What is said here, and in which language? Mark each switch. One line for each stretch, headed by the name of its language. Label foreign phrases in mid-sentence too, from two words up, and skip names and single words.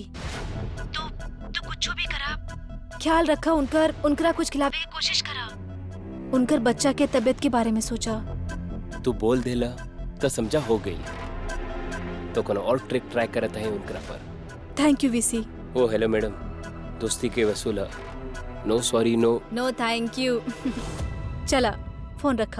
Bhojpuri: तो कुछ भी करा, ख्याल रखा उनकरा कुछ खिलावे की कोशिश करा। उनकर बच्चा के तबीयत के बारे में सोचा। तू बोल देला तो समझा हो गई, तो कोनो और ट्रिक ट्राई करत है उनकरा पर।
English: thank you VC.
Bhojpuri: ओ हेलो मैडम, दोस्ती के वसूला।
English: no sorry no no thank you.
Bhojpuri: चला फोन रखा।